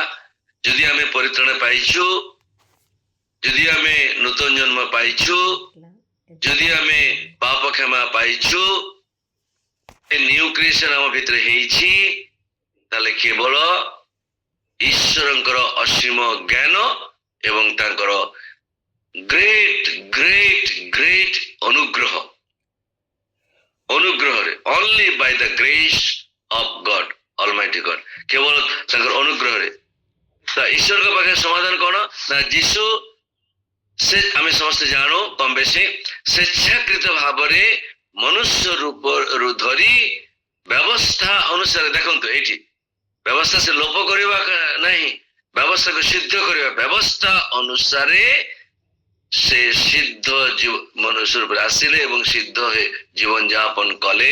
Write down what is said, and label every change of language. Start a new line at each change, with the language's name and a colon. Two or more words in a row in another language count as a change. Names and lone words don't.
Odia: ଯଦି ଆମେ ପରିତ୍ରାଣ ପାଇଛୁ, ଯଦି ଆମେ ନୂତନ ଜନ୍ମ ପାଇଛୁ, ଯଦି ଆମେ ପାପ କ୍ଷମା ପାଇଛୁ,
English: new creation
Odia: ଆମ ଭିତରେ ହେଇଛି, ତାହେଲେ କେବଳ ଈଶ୍ୱରଙ୍କର ଅସୀମ ଜ୍ଞାନ ଏବଂ ତାଙ୍କର
English: ଗ୍ରେଟ୍ ଅନୁଗ୍ରହରେ only by the grace of God, Almighty God,
Odia: କେବଳ ତାଙ୍କର ଅନୁଗ୍ରହରେ। ତ ଈଶ୍ୱରଙ୍କ ପାଖରେ ସମାଧାନ କଣ ନା ଯୀଶୁ ସେ ଆମେ ସମସ୍ତେ ଜାଣୁ କମ ବେଶୀ ସ୍ୱେଚ୍ଛାକୃତ ଭାବରେ ମନୁଷ୍ୟ ରୂପରୁ ଧରି ବ୍ୟବସ୍ଥା ଅନୁସାରେ, ଦେଖନ୍ତୁ ଏଇଠି ବ୍ୟବସ୍ଥା ସେ ଲୋପ କରିବା ନାହିଁ, ବ୍ୟବସ୍ଥାକୁ ସିଦ୍ଧ କରିବା, ବ୍ୟବସ୍ଥା ଅନୁସାରେ ସେ ସିଦ୍ଧ ମନୁଷ୍ୟ ରୂପରେ ଆସିଲେ ଏବଂ ସିଦ୍ଧ ଜୀବନ ଯାପନ କଲେ।